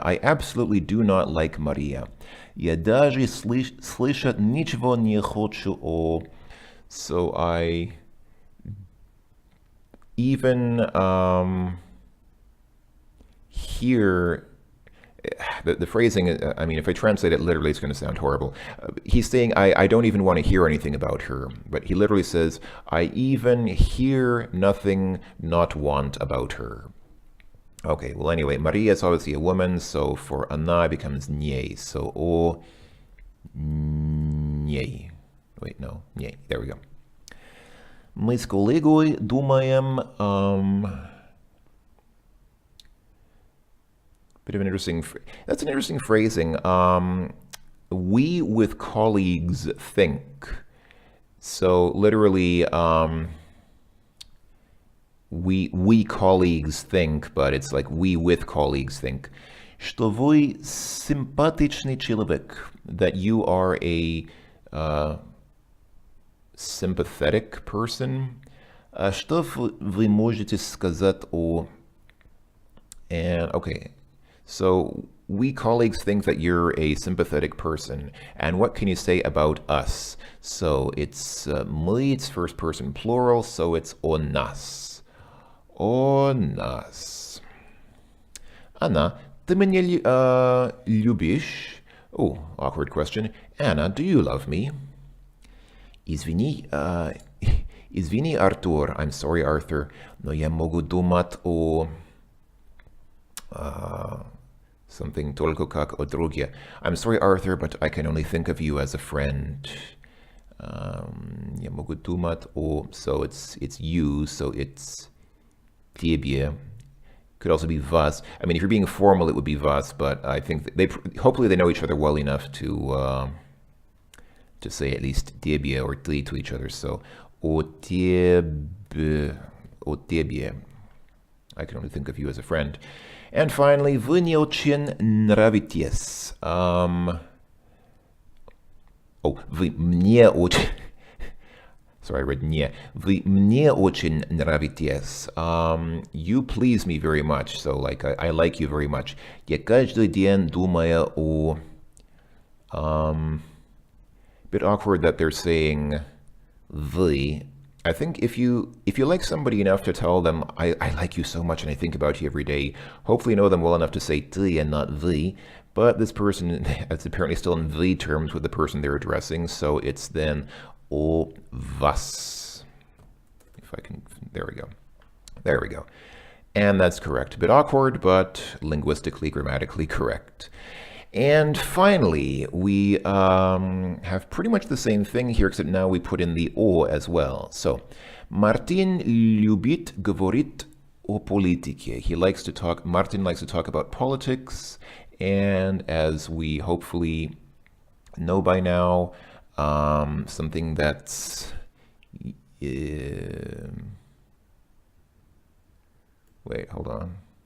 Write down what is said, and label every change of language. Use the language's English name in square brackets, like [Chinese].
[English] I absolutely do not like Maria. [Russian] Я даже слышать ничего не хочу о... [English] So I even hear... The phrasing, I mean, if I translate it literally, it's going to sound horrible. He's saying, I don't even want to hear anything about her. But he literally says, I even hear nothing, not want about her. Okay, well, anyway, Maria is obviously a woman, so for она becomes ней. So, [Russian] о ней. [English] Wait, no, ней. There we go. [Russian] Мы с коллегой думаем... [English] Bit of an interesting... That's an interesting phrasing. We with colleagues think. So literally, we colleagues think, but it's like we with colleagues think. [Russian] Что вы симпатичный человек. [English] That you are a sympathetic person. [Russian] Что вы можете сказать о... [English] And, okay. So we colleagues think that you're a sympathetic person. And what can you say about us? So it's мы, it's first person plural, so it's [Russian] о нас. О нас. Anna, ты меня любишь? [English] Oh, awkward question. Anna, do you love me? [Russian] Извини, Артур. [English] I'm sorry, Arthur. [Russian] Но я могу думать о... [English] something [Russian] только как о друге. [English] I'm sorry, Arthur, but I can only think of you as a friend. [Russian] Я могу думать о... [English] So it's you, so it's тебе. Could also be вас. I mean, if you're being formal, it would be вас, but I think hopefully they know each other well enough to say at least тебе or ты to each other. So [Russian] о тебе. [English] I can only think of you as a friend. And finally, [Russian] вы не очень нравитесь. Вы мне очень... [English] Sorry, I read не. [Russian] Вы мне очень нравитесь. [English] You please me very much. So, like, I like you very much. [Russian] Я каждый день думаю о... [English] Bit awkward that they're saying вы. I think if you like somebody enough to tell them, I like you so much and I think about you every day, hopefully you know them well enough to say ты and not вы. But this person is apparently still in вы terms with the person they're addressing, so it's then [Russian] о вас. [English] If I can, there we go. There we go. And that's correct. A bit awkward, but linguistically, grammatically correct. And finally, we have pretty much the same thing here, except now we put in the о as well. So, [Russian] Martin любит говорить о политике. [English] Martin likes to talk about politics, and as we hopefully know by now, something that's... wait, hold on.